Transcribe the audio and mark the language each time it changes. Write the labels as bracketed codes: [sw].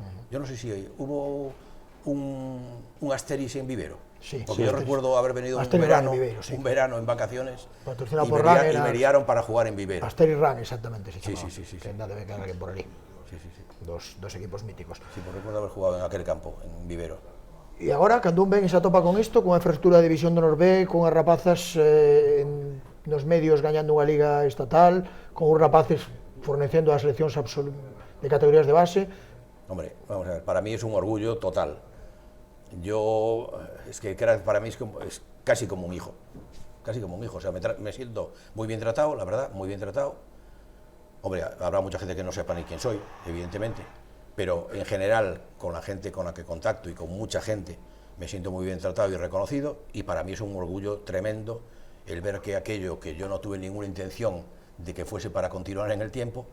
[es] Yo no sé si hubo un Asteris en Vivero, sí, porque sí, yo recuerdo haber venido un verano en vacaciones y me liaron para jugar en Vivero. Asteris Ran, exactamente, se llamaba. Sí. Que debe quedar alguien por allí. Sí. Dos equipos míticos. Sí, pues recuerdo haber jugado en aquel campo, en Vivero. [gl] E agora, cando un ven e se atopa con isto, con a infraestructura de División de Honor B, con as rapazas nos medios gañando unha liga estatal, con os rapaces fornecendo as seleccións de categorías de base. [es] Hombre, vamos a ver, para mí es un orgullo total. Yo, es que para mí es casi como un hijo, o sea, me siento muy bien tratado, la verdad, muy bien tratado. Hombre, habrá mucha gente que no sepa ni quién soy, evidentemente, pero en general, con la gente con la que contacto y con mucha gente, me siento muy bien tratado y reconocido, y para mí es un orgullo tremendo el ver que aquello que yo no tuve ninguna intención de que fuese para continuar en el tiempo.